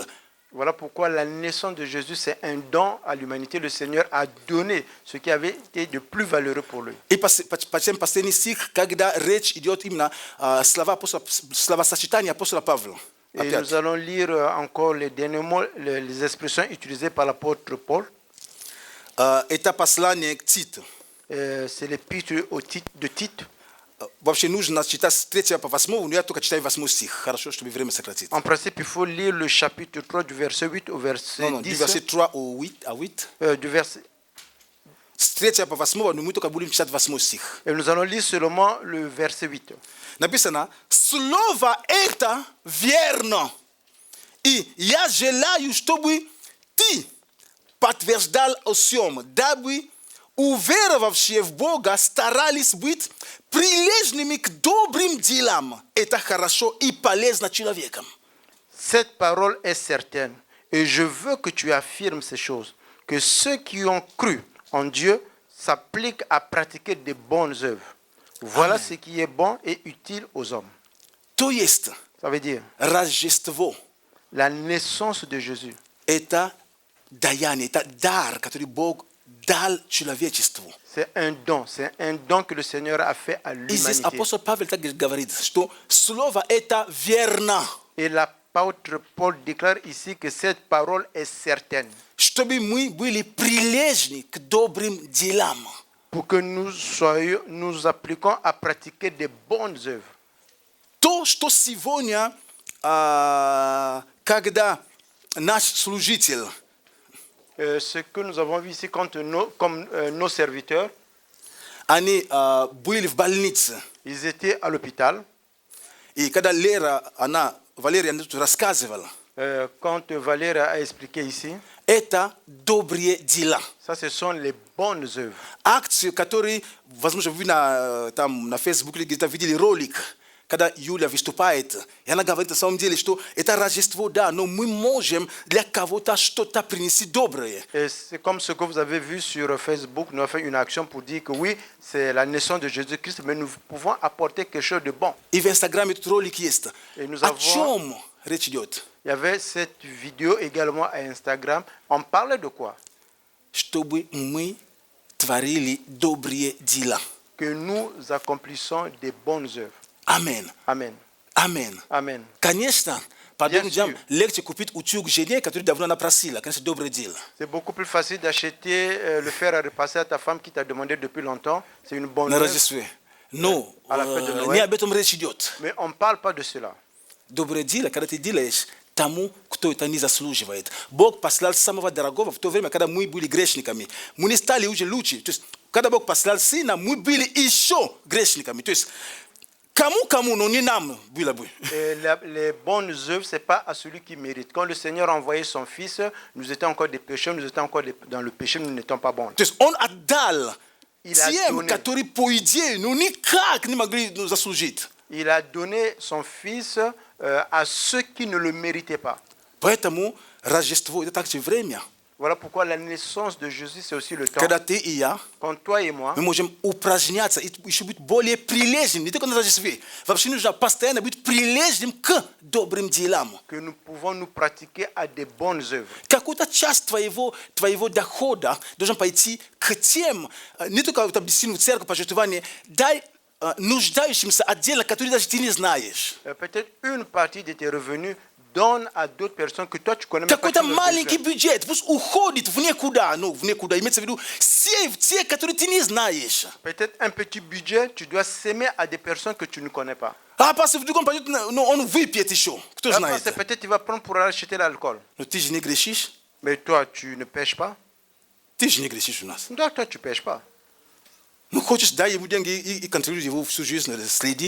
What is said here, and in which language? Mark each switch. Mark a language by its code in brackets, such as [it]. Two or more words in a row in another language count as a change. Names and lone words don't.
[fr] Voilà pourquoi la naissance de Jésus, c'est un don à l'humanité. Le Seigneur a donné ce qui avait été de plus valeureux pour lui. [ru] И последний стих, когда речь идет именно словосочетание апостола Павла. [fr] Et nous allons lire encore les derniers mots, les expressions utilisées par l'apôtre Paul. [ru] Это послание к Титу. [fr] C'est l'épître de Tite. [ru] Вообще нужно читать с 3 по 8, но я только читаю 8 стих. Хорошо, чтобы время сократить. [fr] En principe, il faut lire le chapitre 3 du verset 8 au verset 10. Du verset 3 au 8. Du verset... [ru] С 3 по 8, но мы только будем читать 8 стих. [fr] Et nous allons lire seulement le verset 8. [ru] Написано, слово это верно. И я желаю, чтобы ты подтверждал о всем, дабы уверовавшие в Бога старались быть прилежными к добрым делам. Это хорошо и полезно человеком. [fr] Cette parole est certaine, et je veux que tu affirmes ces choses, que ceux qui ont cru en Dieu s'appliquent à pratiquer de bonnes œuvres. Voilà Amen. Ce qui est bon et utile aux hommes. [ru] То есть, [fr] ça veut dire, [ru] Рождество, [fr] la naissance de Jésus, [ru] это даяние, это дар, который Бог дал человечеству. [fr] C'est un don que le Seigneur a fait à l'humanité. [ru] И здесь апостол Павел так говорит, что слово это верно. [fr] Et l'apôtre Paul déclare ici que cette parole est certaine. [ru] Чтобы мы были прилежны к добрым делам. [fr] Pour que nous appliquons à pratiquer de bonnes œuvres. [ru] То, что сегодня, когда наш служитель, [fr] ce que nous avons vu ici comme nos serviteurs, [ru] они были в больнице. [fr] Ils étaient à l'hôpital. [ru] И когда Лера, Валерия рассказывала, [fr] quand Valérie a expliqué ici, [ru] это добрые дела. [fr] Ça, ce sont les bonnes œuvres. [ru] Акции, которые, возможно, вы там на Facebook где-то видели ролик, когда Юля выступает, и она говорит на самом деле, что это Рождество, да, но мы можем для кого-то что-то принести доброе. [fr] Et c'est comme ce que vous avez vu sur Facebook, nous avons fait une action pour dire que oui, c'est la naissance de Jésus-Christ, mais nous pouvons apporter quelque chose de bon. [ru] И в Инстаграме этот ролик есть. [fr] И nous [ru] О [fr] avons- [ru] чем речь идет? [fr] Il y avait cette vidéo également à Instagram. On parlait de quoi? [ru] Чтобы мы творили добрые дела. [fr] Que nous accomplissons des bonnes œuvres. [ru] Амин. [fr] Amen. [ru] Амин. [fr] Amen. [ru] Конечно, подобным [fr] Bien [ru] делам [fr] sûr. [ru] легче купить утюг жене, который давно она просила. Конечно, доброе дело. [fr] C'est beaucoup plus facile d'acheter le fer à repasser à ta femme qui t'a demandé depuis longtemps. C'est une bonne [ru] На [fr] œuvre. [ru] Рождестве. Но [fr] À la fête de Noël. [ru] не об этом речь идет. [fr] Mais on ne parle pas de cela. [ru] Доброе дело, когда ты делаешь тому, кто это не заслуживает. Бог послал самого дорогого в то время, когда мы были грешниками. Мы не стали уже лучше. То есть, когда Бог послал Сына, мы были еще грешниками. То есть, кому, но не нам было бы. [fr] Et les bonnes œuvres, ce n'est pas à celui qui mérite. Quand le Seigneur a envoyé son Fils, nous étions encore des pécheurs, nous étions encore dans le péché, nous n'étions pas bons. [ru] То есть, Он отдал [fr] Il a [ru] тем, [fr] donné. [ru] которые, по идее, ну никак не могли заслужить. [fr] Il a donné son Fils à ceux qui ne le méritaient pas. [ru] Поэтому Рождество – это также время, [fr] Voilà pourquoi la naissance de Jésus, c'est aussi le temps. [ru] когда ты и я, [fr] Quand toi et moi, [ru] мы можем упражняться и еще быть более прилежным, не только на Рождестве. Вообще нужно постоянно быть прилежным к добрым делам. [fr] que nous pouvons nous pratiquer à des bonnes œuvres. [ru] Какую-то часть твоего дохода должен пойти к тем, не только там, действительно в церковь, пожертвование, дай нуждающимся отдельно, которые даже ты не знаешь. [fr] Peut-être une partie de tes revenus donne à d'autres personnes que toi tu connais même pas. [ru] Какой-то [fr] qui ont [ru] маленький [fr] besoin. [ru] бюджет, пусть уходит в никуда, имеется в виду, сей в те, которые ты не знаешь. [fr] Peut-être un petit budget, tu dois s'aimer à des personnes que tu ne connais pas. [ru] А пастор вдруг он пойдет, он выпьет еще. Кто [fr] Là, [ru] знает? [fr] c'est peut-être tu vas prendre pour aller acheter l'alcool. [ru] Но ты же не грешишь. [fr] Mais toi, tu ne pêches pas. [ru] Ты же не грешишь у нас. [fr] Toi, tu pêches pas. [ru] Ну, хочешь, дай ему деньги и контролируй его всю жизнь, следи.